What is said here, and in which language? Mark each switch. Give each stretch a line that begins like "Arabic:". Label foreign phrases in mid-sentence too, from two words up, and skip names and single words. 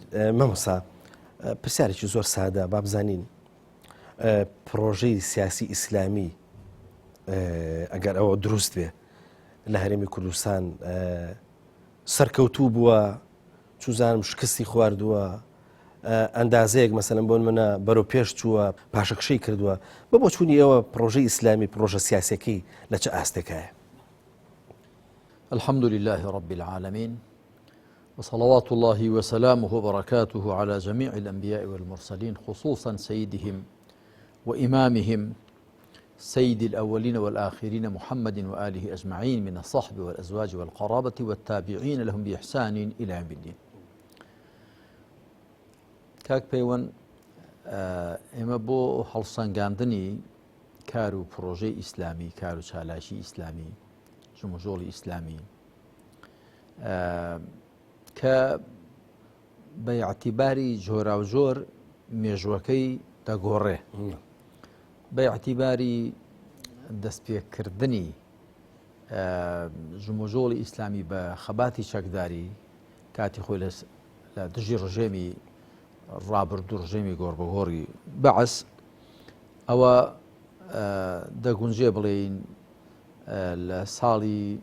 Central Kurdish: مامۆستا پرسیارێکی زۆر سادە با بزانین پرۆژەی سیاسی ئیسلامی ئەگەر ئەوە دروست بێ لە هەرێمی کوردستان سەرکەوتوو بووە چوزانم شکستی خواردووە ئەندازەیەک مەسەلەن بۆن منە بەرەو پێش چووە پاشەکشەی کردووە بۆ چوونی ئێوە پرۆژەی ئیسلامی پرۆژە سیاسەکەی لە چه ئاستێکایە؟
Arabic: الحمد لله رب العالمين وصلوات الله وسلامه وبركاته على جميع الأنبياء والمرسلين خصوصا سيدهم وإمامهم سيد الأولين والآخرين محمد وآله أجمعين من الصحب والأزواج والقرابة والتابعين لهم بإحسان إلى يوم الدين.
Central Kurdish: کاک پەیوەند ئێمە بۆ هەڵسەنگاندنی کار و پرۆژەی ئیسلامی کار و چالاشی ئیسلامی ژموژۆڵی ئیسلامی کە بە یاعتیباری جۆرا و جۆر مێژوەکەی دەگۆڕێ بە یاعتیباری دەستپێکردنی ژموژۆڵی ئیسلامی بە خەباتی چەکداری کاتی خۆی لە دژی ڕژێمی ڕابردوو ڕژێمی گۆڕبەگۆڕی بەعەس ئەوە دەگونجێ بڵێین لە ساڵی